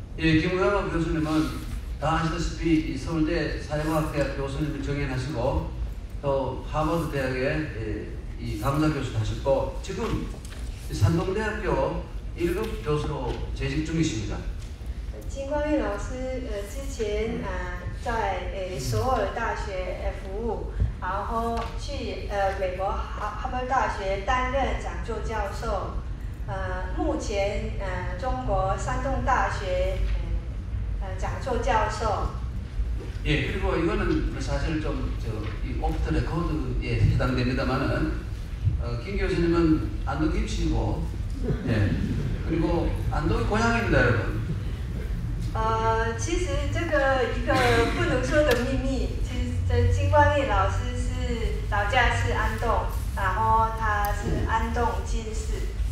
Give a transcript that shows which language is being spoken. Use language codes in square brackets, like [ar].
[ko] 예, 김광호 교수님은 다 아시다시피 이 서울대 사회과학대학 교수님을 정연하시고 또 하버드 대학의 이 강사 교수도 하셨고 지금 산동대학교 1급 교수로 재직 중이십니다. [zh] 金光玉老师之前在首尔大学服务，然后去美国哈佛大学担任讲座教授，目前中国山东大学讲座教授。 [ko] 예, 그리고 이거는 사실 이 오프 더 레코드에 해당됩니다만은 김 교수님은 안동 김씨고, 예, 그리고 안동이 고향입니다, 여러분. [zh] 其实这个一个不能说的秘密，其实这金光玉老师是老家是安洞，然后他是安洞金氏。